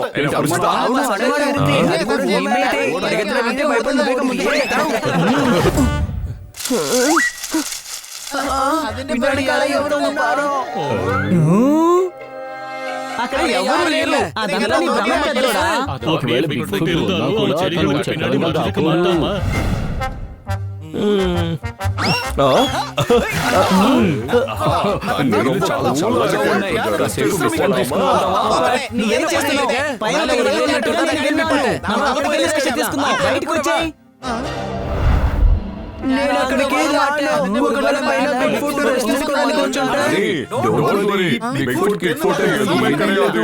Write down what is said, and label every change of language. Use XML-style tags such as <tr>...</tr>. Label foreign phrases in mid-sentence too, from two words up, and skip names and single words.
<te>అవును, అది కూడా నిజమేంటి? పరిగెత్తడం అంటే భయపడిన వేగం ముందు పరిగెత్తాం. అక్కడ ఎవరు లేరు. అదంతా నీ భ్రమ పెద్దోడా. ఒకవేళ బిగ్ ఫుట్</te> <ta>இருந்தாலும் அவன் செடிகளோட பின்னாடி மறைஞ்சிருக்க மாட்டாமா?</ta> <te>చాలా చల్లగా ఉన్నాయి. కాసేపు విశ్రాంతి తీసుకుందామా? నువ్వేం చేస్తున్నావు? పైన ఎవరో ఉన్నట్టుగా నేను విన్నాను. మనం అక్కడికి వెళ్ళి స్టేషన్ తీసుకుందాం. బయటకు వచ్చేయ్. నేను అక్కడికి రాను. ఒకవేళ పైన బిగ్ ఫుట్ రెస్ట్ తీసుకోవడానికి వచ్చుంటే</te> <en>Don't worry, Bigfoot,</en> <ta>Kidfoot எதுவுமே கிடையாது.</ta>